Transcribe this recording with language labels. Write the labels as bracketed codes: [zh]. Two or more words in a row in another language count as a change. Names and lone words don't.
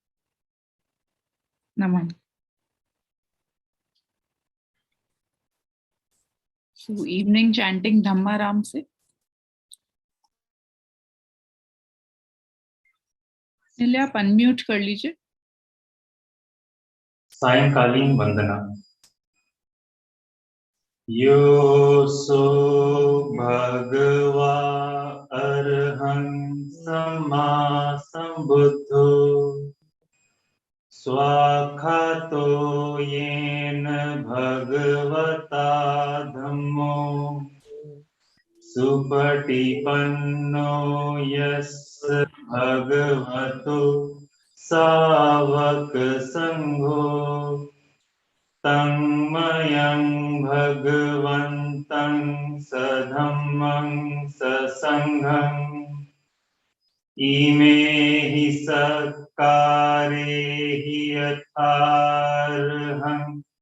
[en] Naman. So evening chanting Dhamma Ram se. [hi] निले आप अनम्यूट कर लीजिए। सायंकालीन वंदना। [pi] यो सो भगवा अरहं सम्मा संबुद्धो स्वाखातो येन भगवता धम्मो सुपटिपन्नो यस्य भगवतो सावक संघो तन्मयं भगवन्तं सधम्मं ससंघं इमे हि सत्कारे हि यथार्हम्